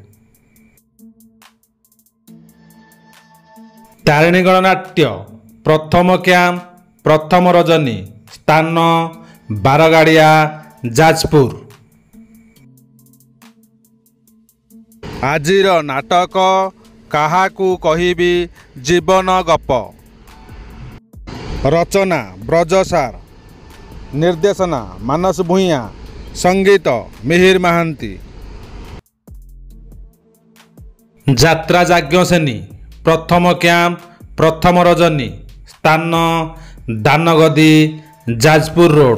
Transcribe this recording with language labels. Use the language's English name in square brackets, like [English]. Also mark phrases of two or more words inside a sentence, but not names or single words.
[Odia] ତାରିଣୀ ଗଣନାଟ୍ୟ ପ୍ରଥମ କ୍ୟାମ୍ପ ପ୍ରଥମ ରଜନୀ ସ୍ଥାନ ବାରଗାଡ଼ିଆ ଯାଜପୁର। ଆଜିର ନାଟକ କାହାକୁ କହିବି ଜୀବନ ଗପ। ରଚନା ବ୍ରଜସାର, ନିର୍ଦ୍ଦେଶନା ମାନସ ଭୂଇଆ, ସଙ୍ଗୀତ ମିହିର ମହାନ୍ତୀ। ଯାତ୍ରା ଯାଜ୍ଞସେନୀ ପ୍ରଥମ କ୍ୟାମ୍ପ ପ୍ରଥମ ରଜନୀ ସ୍ଥାନ ଦାନଗଦି ଯାଜପୁର ରୋଡ଼।